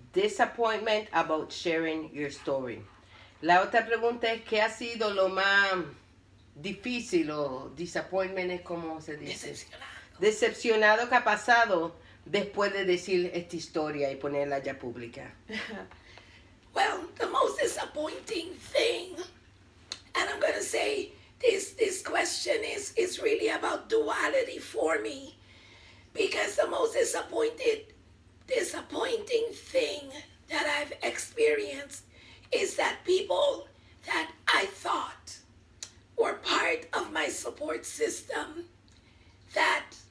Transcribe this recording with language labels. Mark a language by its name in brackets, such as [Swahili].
[English] disappointment about sharing your story. [Spanish] La otra pregunta es, ¿qué ha sido lo más difícil o disappointment es como se dice? Decepcionado que ha pasado después de decir esta historia y ponerla ya pública. [English] Well, the most disappointing thing, and I'm going to say this question is really about duality for me, because the most disappointing thing that I've experienced is that people that I thought were part of my support system, that